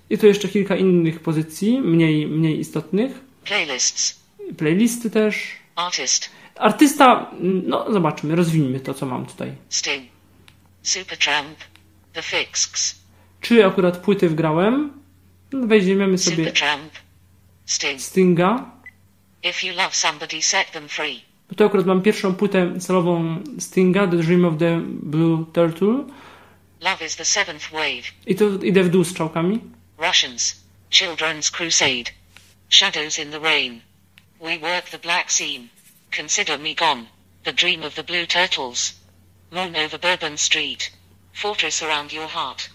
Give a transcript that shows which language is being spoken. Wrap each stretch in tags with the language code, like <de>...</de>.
<pl>I tu jeszcze kilka innych pozycji, mniej istotnych.</pl> <en>Playlists.</en> <pl>Playlisty też.</pl> <en>Artist.</en> <pl>Artysta, no zobaczmy, rozwiniemy to, co mam tutaj.</pl> <en>Sting. Supertramp. The Fixx.</en> <pl>Czy akurat płyty wgrałem? Weźmiemy sobie Stinga.</pl> <en>If you love somebody, set them free.</en> <pl>Bo tu akurat mam pierwszą płytę celową Stinga, The Dream of the Blue Turtle.</pl> <en>Love is the seventh wave.</en> <pl>I to idę w dół z czołkami.</pl> <en>Russians, Children's Crusade, Shadows in the Rain, We Work the Black Scene, Consider Me Gone, The Dream of the Blue Turtles, Moon Over Bourbon Street. Fortress around your heart.</en>